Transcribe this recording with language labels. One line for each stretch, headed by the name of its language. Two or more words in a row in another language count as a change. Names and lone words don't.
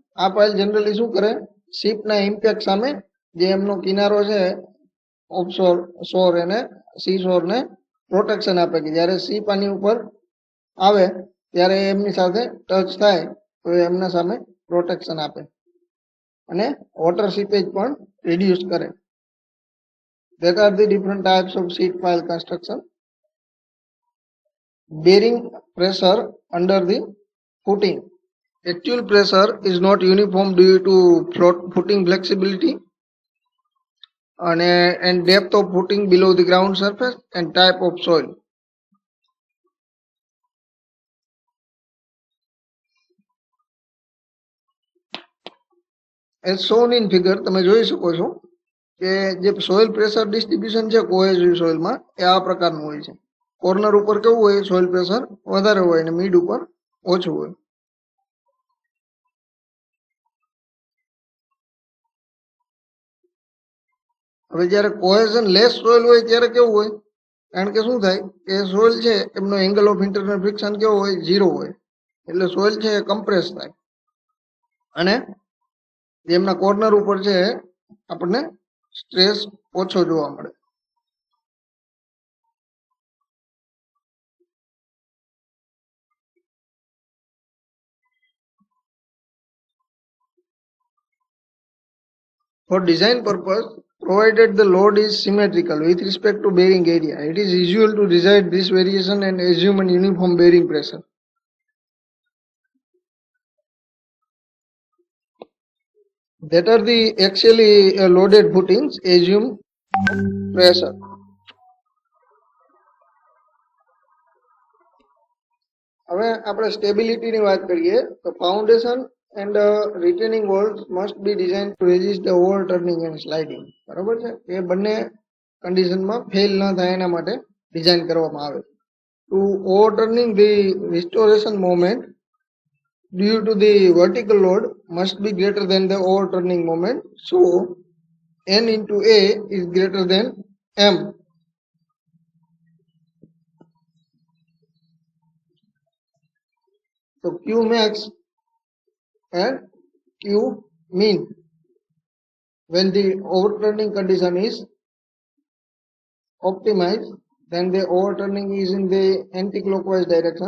Gujarati: આ પાઇલ જનરલી શું કરે, શિપના ઇમ્પેક્ટ સામે જે એમનો કિનારો છે
English: offshore shore
Gujarati: એને સી શોરને પ્રોટેક્શન આપે કે જ્યારે શિપ આની ઉપર આવે ત્યારે એમની સાથે ટચ થાય તો એમના સામે પ્રોટેક્શન આપે અને
English: water seepage
Gujarati: પણ રિડ્યુસ કરે.
English: That are the different types of sheet pile construction. Bearing pressure under the footing. Actual pressure is not uniform due to footing flexibility and depth of footing below the ground surface and type of soil. As shown in figure,
Gujarati: તમે જોઈ શકો છો કે જે
English: soil pressure distribution
Gujarati: છે
English: cohesive soil
Gujarati: એ આ પ્રકારનું હોય છે. કોર્નર ઉપર કેવું હોય,
English: soil pressure
Gujarati: વધારે હોય અને મિડ ઉપર ઓછું હોય. હવે જ્યારે
English: cohesionless soil
Gujarati: હોય ત્યારે કેવું હોય, કારણ કે શું થાય કે સોઇલ છે એમનો
English: angle of internal friction
Gujarati: કેવો હોય, 0 હોય, એટલે સોઇલ છે એ કમ્પ્રેસ થાય અને જેમના કોર્નર ઉપર છે આપણને સ્ટ્રેસ ઓછો જોવા મળે.
English: For design purpose, provided the load is symmetrical with respect to bearing area, it is usual to decide this variation and assume an uniform bearing pressure. That are the actually loaded footings, assume pressure.
Gujarati: હવે આપણે સ્ટેબિલિટીની વાત કરીએ તો ફાઉન્ડેશન
English: and retaining walls must be designed to resist the overturning and sliding.
Gujarati: બરાબર છે, એ બંને કન્ડિશનમાં ફેલ ન થાય એના માટે ડિઝાઇન કરવામાં આવે.
English: To overturning, the restoration moment due to the vertical load must be greater than the overturning moment. So N into A is greater than M. So Q max and Q mean when the overturning condition is optimized, then the overturning is in the anti-clockwise direction.